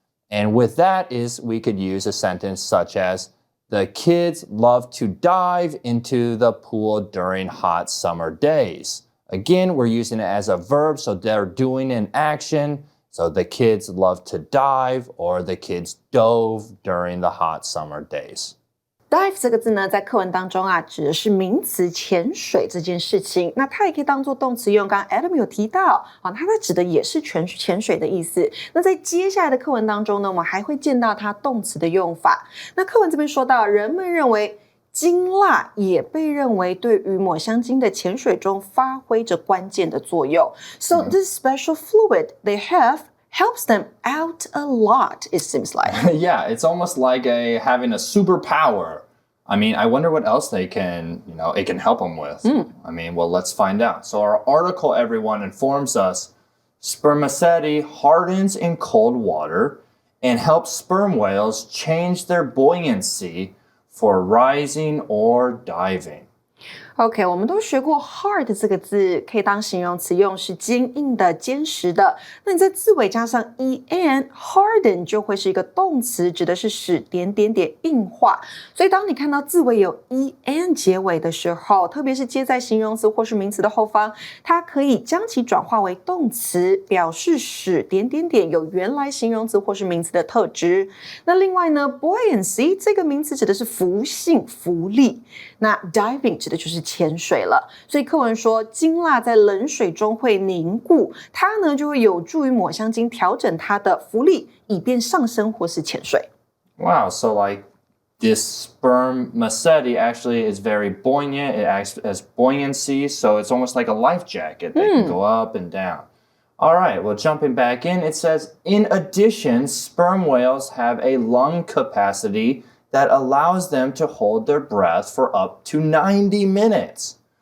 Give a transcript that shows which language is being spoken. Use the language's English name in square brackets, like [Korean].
[English] And with that is we could use a sentence such as, the kids love to dive into the pool during hot summer days. Again, we're using it as a verb, so they're doing an action. So the kids love to dive, or the kids dove during the hot summer days. [Chinese] Dive 这个字呢，在课文当中啊，指的是名词潜水这件事情。那它也可以当做动词用。刚刚 Adam 有提到啊，它指的也是潜水的意思。那在接下来的课文当中呢，我们还会见到它动词的用法。那课文这边说到，人们认为鲸蜡也被认为对于抹香鲸的潜水中发挥着关键的作用。 [English] So this special fluid they have helps them out a lot, it seems like. Yeah, it's almost like having a superpower. I mean, I wonder what else it can help them with. I mean, well, let's find out. So our article, everyone, informs us Spermaceti hardens in cold water and helps sperm whales change their buoyancy for rising or diving. [Chinese] OK， 我们都学过 hard 这个字可以当形容词用，是坚硬的、坚实的。那你在字尾加上 en harden 就会是一个动词，指的是使硬化。所以当你看到字尾有 en 结尾的时候，特别是接在形容词或是名词的后方，它可以将其转化为动词，表示使有原来形容词或是名词的特质。那另外呢 buoyancy 这个名词指的是浮性、浮力。那 diving 指的就是潜水了，所以课文说鲸蜡在冷水中会凝固，它呢就会有助于抹香鲸调整它的浮力，以便上升或是潜水。 [English] Wow, so like this Spermaceti actually is very buoyant. It acts as buoyancy, so it's almost like a life jacket that can go up and down. All right, well, jumping back in, it says, in addition, sperm whales have a lung capacity that allows them to hold their breath for up to 90 minutes.